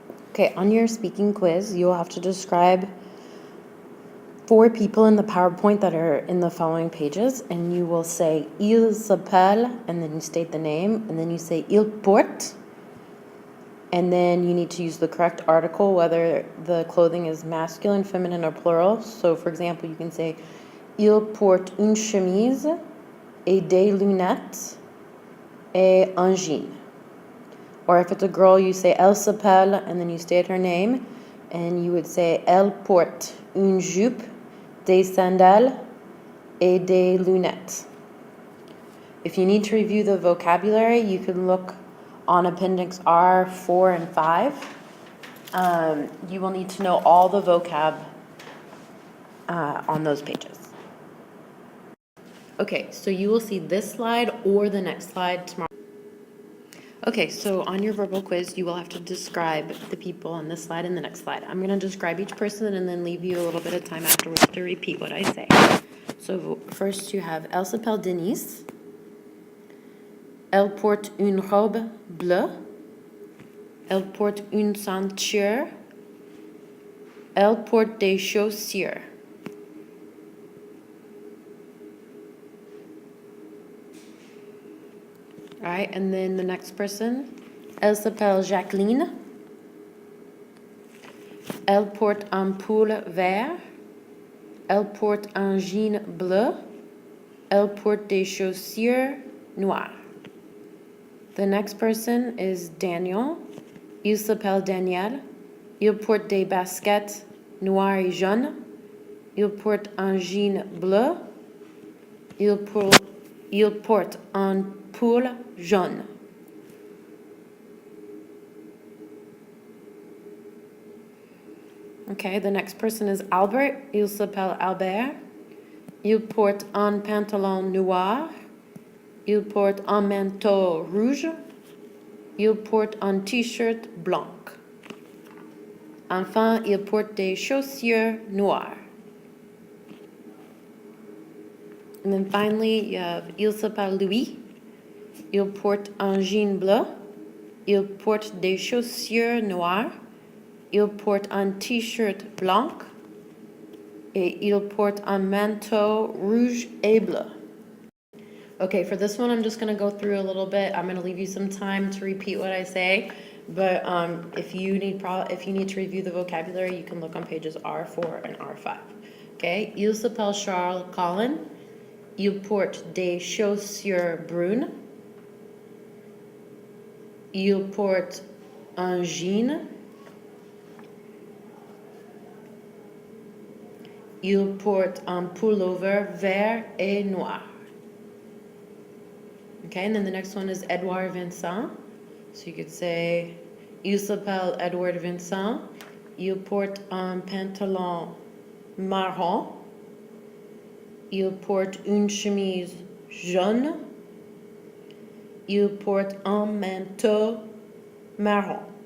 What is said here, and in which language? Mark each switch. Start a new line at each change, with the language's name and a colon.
English: Okay, on your speaking quiz, you'll have to describe 4 people in the PowerPoint that are in the following pages, and you will say
French: il s'appelle,
English: and then you state the name, and then you say
French: il porte,
English: and then you need to use the correct article, whether the clothing is masculine, feminine, or plural. So, for example, you can say
French: il porte une chemise et des lunettes et un jean.
English: Or if it's a girl, you say
French: elle s'appelle,
English: and then you state her name, and you would say
French: elle porte une jupe, des sandales, et des lunettes.
English: If you need to review the vocabulary, you can look on Appendix R, 4, and 5. You will need to know all the vocab on those pages. Okay, so you will see this slide or the next slide tomorrow. Okay, so on your verbal quiz, you will have to describe the people on this slide and the next slide. I'm going to describe each person and then leave you a little bit of time afterwards to repeat what I say. So first you have
French: elle s'appelle Denise. Elle porte une robe bleue. Elle porte une ceinture. Elle porte des chaussures.
English: All right, and then the next person,
French: elle s'appelle
English: Jacqueline.
French: Elle porte un pull vert. Elle porte un jean bleu. Elle porte des chaussures noires.
English: The next person is Daniel.
French: Il s'appelle Daniel. Il porte des baskets noires et jaunes. Il porte un jean bleu. Il porte un pull jaune.
English: Okay, the next person is Albert.
French: Il s'appelle Albert. Il porte un pantalon noir. Il porte un manteau rouge. Il porte un t-shirt blanc. Enfin, il porte des chaussures noires.
English: And then finally, you have
French: il s'appelle Louis. Il porte un jean bleu. Il porte des chaussures noires. Il porte un t-shirt blanc. Et il porte un manteau rouge et bleu.
English: Okay, for this one, I'm just going to go through a little bit. I'm going to leave you some time to repeat what I say. But if you need to review the vocabulary, you can look on pages R4 and R5.
French: Okay, il s'appelle Charles Colin. Il porte des chaussures brunes. Il porte un jean. Il porte un pullover vert et noir.
English: Okay, and then the next one is Edouard Vincent. So you could say,
French: il s'appelle
English: Edouard Vincent.
French: Il porte un pantalon marron. Il porte une chemise jaune. Il porte un manteau marron.